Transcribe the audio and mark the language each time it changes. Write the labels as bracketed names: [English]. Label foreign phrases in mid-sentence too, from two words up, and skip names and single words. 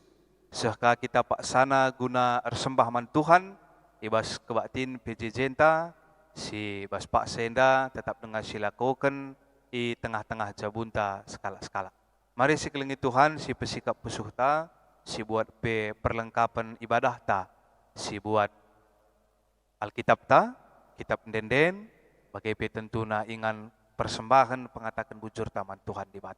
[Batak Karo] Sehka kita paksana guna ersembah man Tuhan, ibas kebaktin PJJ-ta, si bas pak senda tetap dengan silakoken di tengah-tengah jabunta skala-skala. Mari si kelengi Tuhan, si pesikap pesuhta, si buat perlengkapan ibadah ta, si buat Alkitab ta, kitab denden, bagai tentuna ingan persembahan pengatakan bujur taman Tuhan di bata.